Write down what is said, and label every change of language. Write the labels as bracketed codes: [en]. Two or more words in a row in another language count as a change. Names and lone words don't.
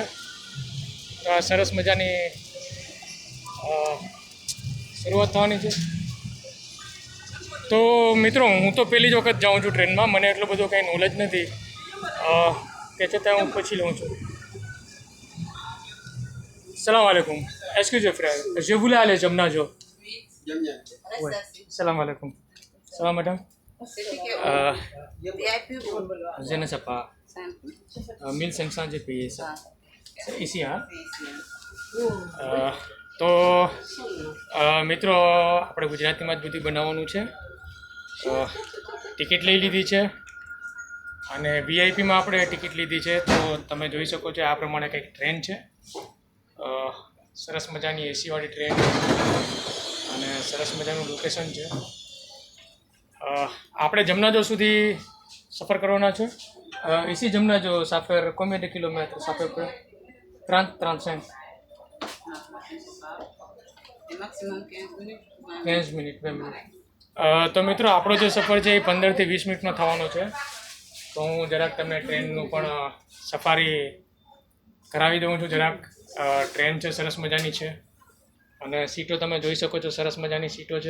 [gu] તો આ સરસ મજાની શરૂઆત થવાની છે. તો મિત્રો હું તો પહેલી જ વખત જાઉં છું ટ્રેનમાં, મને એટલો બધો કંઈ નોલેજ નથી. તે છતાં હું પૂછી લઉં છું. [ar] سلام وعليكم. [en] excuse friend, [fr] je voulais aller Jamnajo. Ouais. [ar] سلام عليكم. [fr] Ça va madame? Je ne sais pas. 1500 j'ai payé ça. C'est ici hein? [gu] તો મિત્રો આપણે ગુજરાતીમાં જ બધું બનાવવાનું છે. ટિકિટ લઈ લીધી છે અને વીઆઈપીમાં આપણે ટિકિટ લીધી છે. તો તમે જોઈ શકો છો આ પ્રમાણે કંઈક ટ્રેન છે. સરસ મજાની એસીવાળી ટ્રેન અને સરસ મજાનું લોકેશન છે. આપણે જમનાજો સુધી સફર કરવાના છે. [fr] ici Jamnajo ça fait combien de kilomètres? Ça fait 30-35 Maximum 15 minutes. [gu] 15 મિનિટ 20 મિનિટ. તો મિત્રો આપણો જે સફર છે એ 15 થી 20 મિનિટનો થવાનો છે. તો હું જરાક તમને ટ્રેનનું પણ સફારી કરાવી દઉં છું. જરાક ટ્રેન છે સરસ મજાની છે અને સીટો તમે જોઈ શકો છો, સરસ મજાની સીટો છે.